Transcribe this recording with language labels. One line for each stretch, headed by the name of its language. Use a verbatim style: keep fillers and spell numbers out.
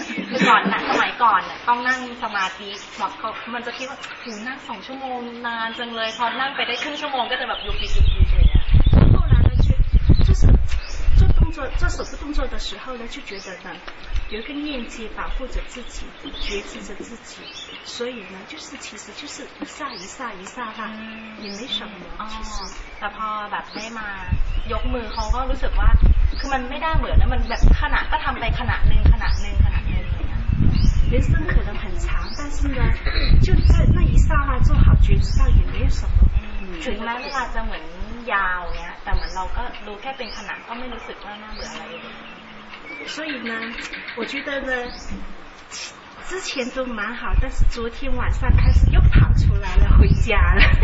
Thai: คือก่อนนะสมัยก่อนน่ะต้องนั่งสมาธิแบบเขามันจะคิดว่าอยู่นั่งสองชั่วโมงนานจังเลยพอนั่งไปได้ครึ่งชั่วโมงก็จะแบบยุบยุบยุบยุบเลยอ่ะ
Chinese: 后来呢就就是做动作做手部动作的时候呢就觉得呢有一个念记保护着自己觉知着自己所以呢就是其实就是一刹一刹一刹那也没什么其实
Thai: แต่พอแบบได้มายกมือเขาก็รู้สึกว่าคือมันไม่ได้เหมือนนะมันแบบขณะก็ทำไปขณะนึงขณะนึงขณะนึงเลยนะ
Chinese: 人生可能很长但是呢就在那一刹那做好觉知到也没有什么
Thai: ถึงแม้เวลาจะเหมือนยาวเนี้ยแต่เหมือนเราก็รู้แค่เป็นขณะก็ไม่รู้สึกว่าน่าเบื่ออะไร
Chinese: 所以呢我觉得呢之前都蛮好，但是昨天晚上开始又跑出来了，回家了。